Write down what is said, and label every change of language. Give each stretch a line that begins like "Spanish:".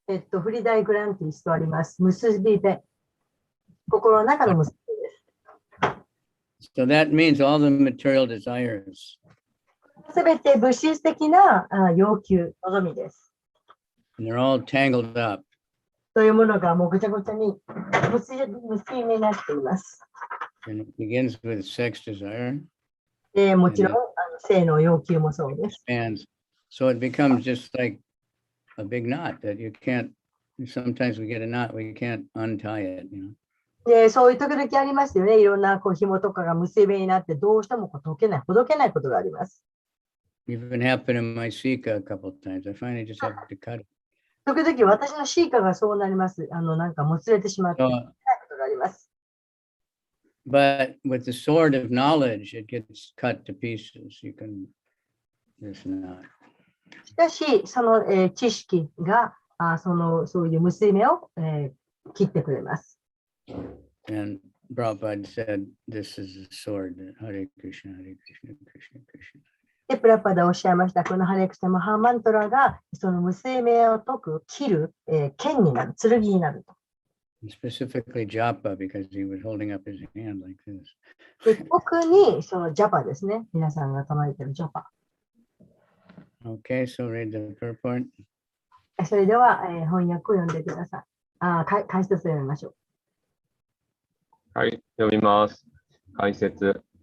Japanese: フリダイグランティスとあります。結び目。心の中の結びです。
English: So that means all the material desires.
Japanese: すべて物質的な要求、望みです。
English: And they're all tangled up.
Japanese: そういうものがもうぐちゃぐちゃに結び目になっています。
English: And it begins with sex desire.
Japanese: でもちろん性の要求もそうです。
English: And so it becomes just like a big knot that you can't, sometimes we get a knot, we can't untie it, you know.
Japanese: でそういう時々ありますよね。いろんな紐とかが結び目になってどうしても解けない、ほどけないことがあります。
English: Even happened in my Sika a couple of times. I finally just had to cut it.
Japanese: 時々私のシーカがそうなります。なんかもつれてしまってないことがあります。
English: But with the sword of knowledge, it gets cut to pieces. You can, there's not.
Japanese: しかし、その、知識がそういう結び目を、切ってくれます。
English: And Prabhupada said, this is a sword.
Sanskrit: Hare Krishna, Hare Krishna, Krishna Krishna.
Japanese: で、プラパダおっしゃいました。このハレクシャマハーマントラが、その結び目を解く、切る、剣になる、剣になると。
English: Specifically japa, because he was holding up his hand like this.
Japanese: で特にそのジャパですね。皆さんが唱えているジャパ。
English: Okay, so read the purport.
Japanese: それでは、翻訳を読んでください。解説を読みましょう。はい、読みます。解説。